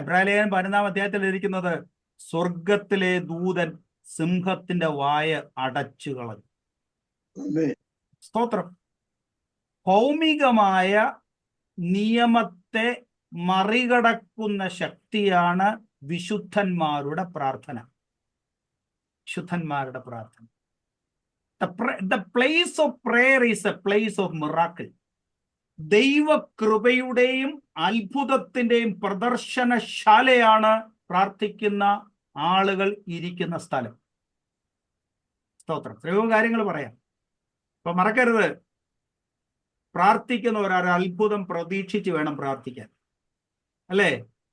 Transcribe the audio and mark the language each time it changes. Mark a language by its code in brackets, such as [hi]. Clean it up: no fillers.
[ml] എബ്രായലേഖനം 11-ാം അധ്യായത്തിൽ ഇരിക്കുന്നത്, സ്വർഗത്തിലെ ദൂതൻ സിംഹത്തിന്റെ വായ അടച്ചു കളഞ്ഞു. സ്തോത്രം. ഭൗമികമായ നിയമത്തെ മറികടക്കുന്ന ശക്തിയാണ് വിശുദ്ധന്മാരുടെ പ്രാർത്ഥന. വിശുദ്ധന്മാരുടെ പ്രാർത്ഥന. [en] The place of prayer is a place of miracle. [ml] ദൈവകൃപയുടെയും അത്ഭുതത്തിന്റെയും പ്രദർശനശാലയാണ് പ്രാർത്ഥിക്കുന്ന ആളുകൾ ഇരിക്കുന്ന സ്ഥലം. സ്തോത്രം. എത്രയോ കാര്യങ്ങൾ പറയാം. അപ്പൊ മറക്കരുത്, പ്രാർത്ഥിക്കുന്ന ഒരാൾ അത്ഭുതം പ്രതീക്ഷിച്ച് വേണം പ്രാർത്ഥിക്കാൻ, അല്ലേ?